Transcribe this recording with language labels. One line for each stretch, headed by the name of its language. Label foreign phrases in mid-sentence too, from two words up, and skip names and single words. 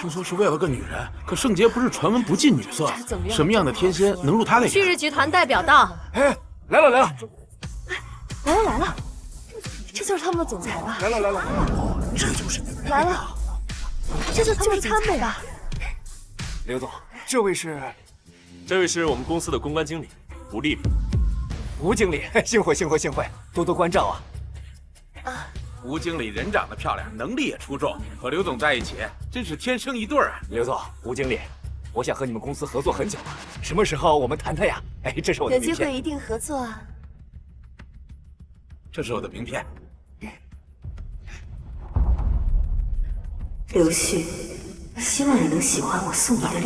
Chinese: 聽說是為了個女人，可盛杰不是傳聞不近女色，什麼樣的天仙能入他的眼？旭日集團代表到，哎，來了來了，來了，這就是他們的總裁吧？來了，這就是來了，這就是他們吧？劉總，這位是我們公司的公關經理吳麗麗。吳經理，幸會，多多關照啊！吳經理人長得漂亮，能力也出眾，和劉總在一起真是天生一對啊！劉總，吳經理，我想和你們公司合作很久了，什麼時候我們談談呀？哎，這是我的名片。有機會一定合作啊！這是我的名片。劉旭，希望你能喜歡我送你的禮物。